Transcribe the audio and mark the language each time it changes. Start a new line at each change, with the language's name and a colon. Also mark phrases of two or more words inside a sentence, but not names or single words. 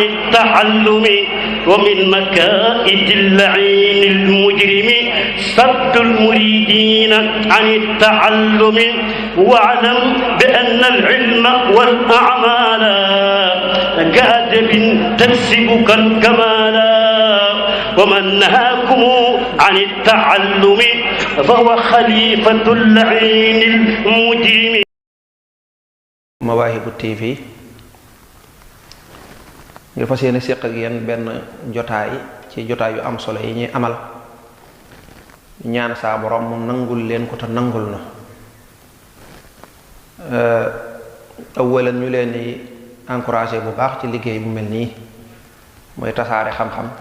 Arabic: التعلم ومن مكائد اللعين المجرم صد المريدين عن التعلم واعلم بأن العلم والأعمال كأدب تكسبك الكمال ومن نهاكم عن التعلم فهو خليفة اللعين المجرم.
Wolof: Mawaahibu TV ngir fas yéene séq ak yéen benn jotaay ci jotaay yu am solo yi ñuy amal ñaan saa borom mu nangul leen ko te nangul na awalan ñu leen di encouragé bu baax ci liggéey bu mel nii mooy tasaare xam-xam